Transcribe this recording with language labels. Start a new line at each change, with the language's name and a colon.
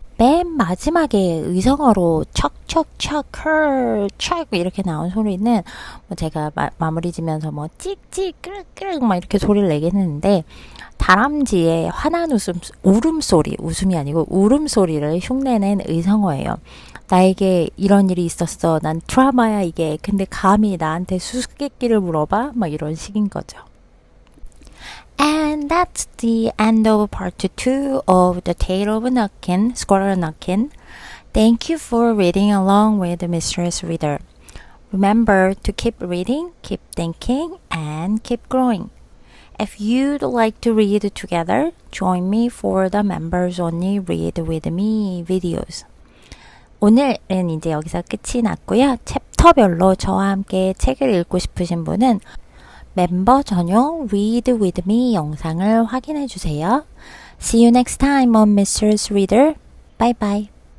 Korean: 맨 마지막에 의성어로 척척척 척 이렇게 나온 소리는 제가 마무리 지면서 찍찍 끄르끄르 이렇게 소리를 내긴 했는데 다람쥐의 화난 울음소리 웃음이 아니고 울음소리를 흉내낸 의성어예요. 나에게 이런 일이 있었어. 난 트라우마야 이게. 근데 감히 나한테 수수께끼를 물어봐? 이런 식인 거죠.
English: And that's the end of part 2 of The Tale of Nutkin, Squirrel Nutkin. Thank you for reading along with Mistress Reader. Remember to keep reading, keep thinking, and keep growing. If you'd like to read together, join me for the members only Read With Me videos.
Korean: 오늘은 이제 여기서 끝이 났고요. 챕터별로 저와 함께 책을 읽고 싶으신 분은 멤버 전용 Read With Me 영상을 확인해 주세요.
English: See you next time on Mistress Reader. Bye bye.